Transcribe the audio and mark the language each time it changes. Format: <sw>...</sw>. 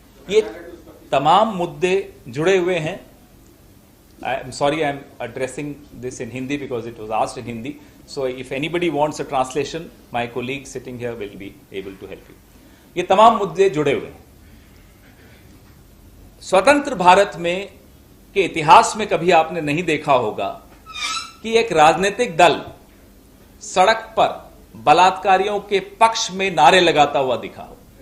<hi>ये तमाम मुद्दे जुड़े हुए हैं.</hi> <en>I'm sorry, I'm addressing this in Hindi because it was asked in Hindi. So if anybody wants a translation, my colleague sitting here will be able to help you.</en> <hi>ये तमाम मुद्दे जुड़े हुए हैं. स्वतंत्र भारत में के इतिहास में कभी आपने नहीं देखा होगा कि एक राजनीतिक दल सड़क पर बलात्कारियों के पक्ष में नारे लगाता हुआ दिखा हो.</hi>